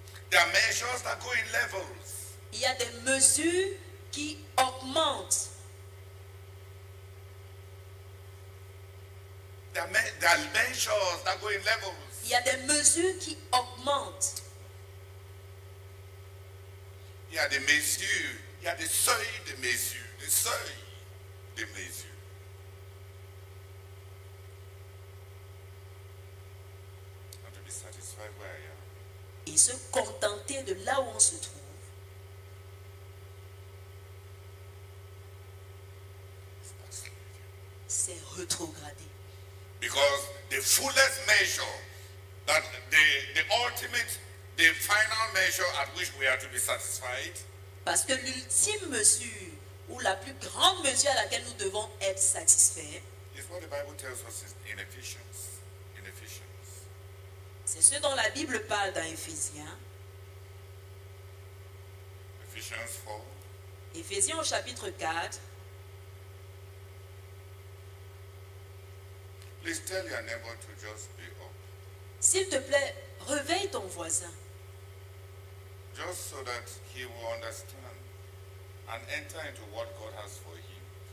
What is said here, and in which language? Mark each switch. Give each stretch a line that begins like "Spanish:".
English: There are measures that go in levels.
French: Il y a des mesures qui augmentent.
English: There are measures that go in levels.
French: Il y a des mesures qui augmentent. Il y a des mesures, il y a des seuils de mesures, des seuils de mesures.
English: And to be satisfied where I am.
French: Et se contenter de là où on se trouve.
English: Is backsliding.
French: C'est rétrogradé.
English: Because the fullest measure, that the ultimate, the final measure at which we are to be satisfied,
French: Parce que l'ultime mesure, ou la plus grande mesure à laquelle nous devons être satisfaits,
English: is what the Bible tells us in Ephesians. In Ephesians.
French: c'est ce dont la Bible parle dans Éphésiens.
English: Ephesians 4.
French: Éphésiens au chapitre 4.
English: Please tell your neighbor to just be up.
French: S'il te plaît, réveille ton voisin.
English: Just so that he will understand and enter into what God has for him.